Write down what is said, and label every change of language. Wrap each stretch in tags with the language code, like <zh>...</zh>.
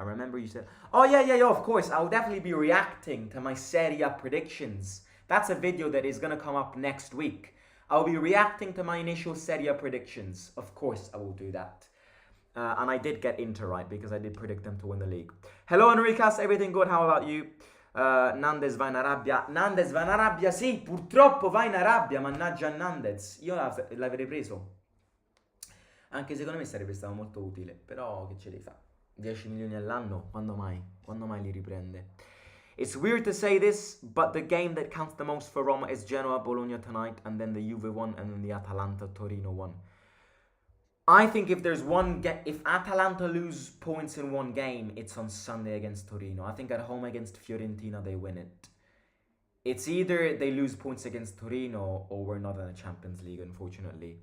<en>I remember you said, oh yeah, of course. I'll definitely be reacting to my Serie A predictions. That's a video that is going to come up next week. I'll be reacting to my initial Serie A predictions. Of course I will do that. And I did get Inter right because I did predict them to win the league. Hello Enricas, everything good? How about you?</en> <it>Nandez va in Arabia. Nandez va in Arabia, sì, purtroppo va in Arabia, mannaggia Nandez. Io l'avrei preso. Anche secondo me sarebbe stato molto utile, però che ce li fa? 10 milioni all'anno, quando mai? Quando mai li riprende?</it> <en>It's weird to say this, but the game that counts the most for Roma is Genoa Bologna tonight, and then the Juve one, and then the Atalanta Torino one. I think if there's if Atalanta lose points in one game, it's on Sunday against Torino. I think at home against Fiorentina they win it. It's either they lose points against Torino or we're not in the Champions League, unfortunately.</en>